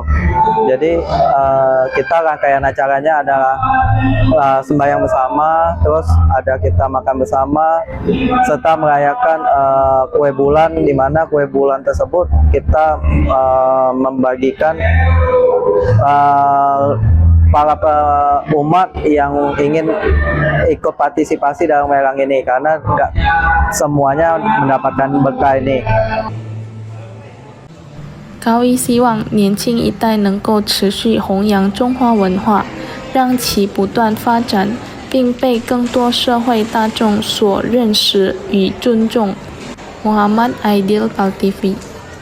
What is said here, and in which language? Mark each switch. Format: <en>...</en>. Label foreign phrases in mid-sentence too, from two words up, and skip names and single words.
<id>Jadi kita rangkaian acaranya adalah sembahyang bersama, terus ada kita makan bersama, serta merayakan kue bulan, di mana kue bulan tersebut kita membagikan para umat yang ingin ikut partisipasi dalam lelang ini, karena tidak semuanya mendapatkan berkah ini。</id> <zh>高一希望年轻一代能够持续弘扬中华文化，让其不断发展，并被更多社会大众所认识与尊重。Muhammad Aidil, PAL TV。</zh>